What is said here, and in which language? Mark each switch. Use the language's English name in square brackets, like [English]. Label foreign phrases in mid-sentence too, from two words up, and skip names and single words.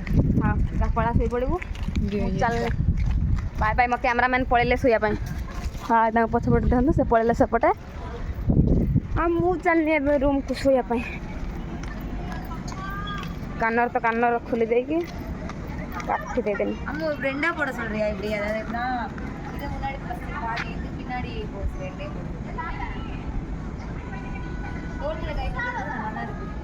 [Odia] ହଁ ପଳା ଶୋଇପଡ଼ିବୁ ଚାଲ [English] bye bye [Odia] ମୋ କ୍ୟାମେରାମ୍ୟାନ୍ ପଳେଇଲେ ଶୋଇବା ପାଇଁ ହଁ ତାଙ୍କ ପଛପଟେ ଦିଅନ୍ତୁ ସେ ପଳେଇଲେ ସେପଟେ ଆଉ ମୁଁ ଚାଲିଲି ଏବେ ରୁମ୍କୁ ଶୋଇବା ପାଇଁ କାନର ତ କାନର ଖୋଲି ଦେଇକି କାଠି ଦେଇଦେଲି [Tamil] அம்மா ஒரு ரெண்டா போட சொல்றியா இப்படி அதாவது எப்படின்னா இது முன்னாடி ஃபர்ஸ்ட் பாடி இது பின்னாடி போஸ் ரெண்டே தோல்ல கை போடுறது நல்லா இருக்கு